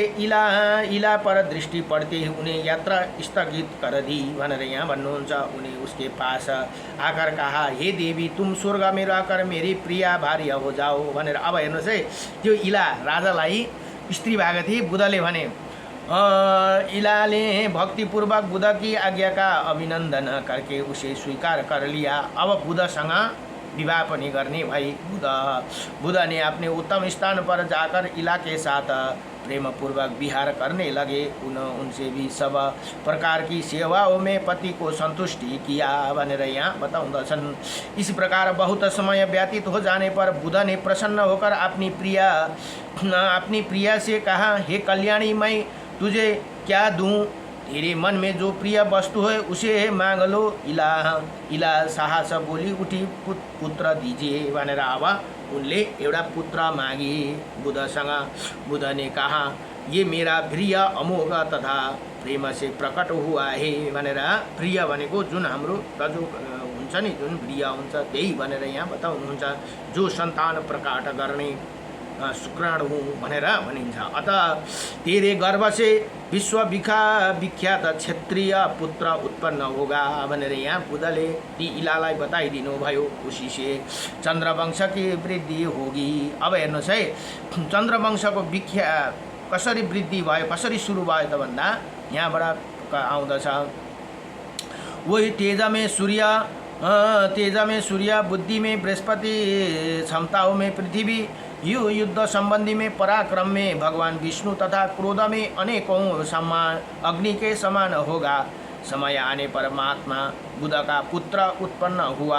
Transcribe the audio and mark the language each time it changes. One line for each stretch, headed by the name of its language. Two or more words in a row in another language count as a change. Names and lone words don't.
Hindi: इला पर दृष्टि पड़ते ही उन्हें यात्रा स्थगित कर दी
Nepali: भनेर यहाँ भन्नुहुन्छ।
Hindi: उन्हें उसके पास आकर कहा, हे देवी तुम स्वर्ग में रहकर मेरी प्रिया भार्य हो जाओ भनेर।
Nepali: अब हेर्नुहोस् है, त्यो इला राजालाई स्त्री भएको थिए। बुधले भने
Hindi: इलाले भक्तिपूर्वक बुध की आज्ञा का अभिनंदन करके उसे स्वीकार कर लिया।
Nepali: अब बुधसँग विवाह पनि गर्ने भई।
Hindi: बुध ने अपने उत्तम स्थान पर जाकर इला के साथ प्रेम पूर्वक विहार करने लगे। उनसे भी सब प्रकार की सेवाओं में पति को संतुष्टि किया
Nepali: भनेर यहाँ बताउँदछन्।
Hindi: इस प्रकार बहुत समय व्यतीत हो जाने पर बुध ने प्रसन्न होकर अपनी प्रिया से कहा, हे कल्याणी मैं तुझे क्या दूँ? तेरे मन में जो प्रिय वस्तु है उसे मांग लो। इला साहस बोली उठी, पुत्र दीजिए
Nepali: भनेर अब उनले एउटा पुत्र मागे बुधसँग।
Hindi: बुध ने कहा, ये मेरा प्रिय अमोघ तथा प्रेम से प्रकट हुआ है भनेर।
Nepali: प्रिय भनेको जुन हाम्रो रजो हुन्छ नि, जुन प्रिय हुन्छ त्यही भनेर यहाँ बताउनुहुन्छ। जो सन्तान प्रकट गर्ने शुक्राणु भनेर भनिन्छ।
Hindi: अतः तेरे गर्भ से विश्व विख्यात क्षेत्रीय पुत्र उत्पन्न होगा
Nepali: भनेर यहाँ बुधले ती इलालाई बताइदिनु भयो।
Hindi: उसी से चन्द्रवंश की वृद्धि होगी।
Nepali: अब हेर्नुहोस् है, चन्द्रवंशको कसरी वृद्धि भयो, कसरी सुरु भयो त भन्दा यहाँबाट आउँदछ।
Hindi: वही तेज में सूर्य, बुद्धि में बृहस्पति, क्षमताओं में पृथ्वी, युद्ध संबंधी में पराक्रम में भगवान विष्णु तथा क्रोध में अनेकों समान अग्नि के समान होगा। समय आने पर महात्मा बुध का पुत्र उत्पन्न हुआ।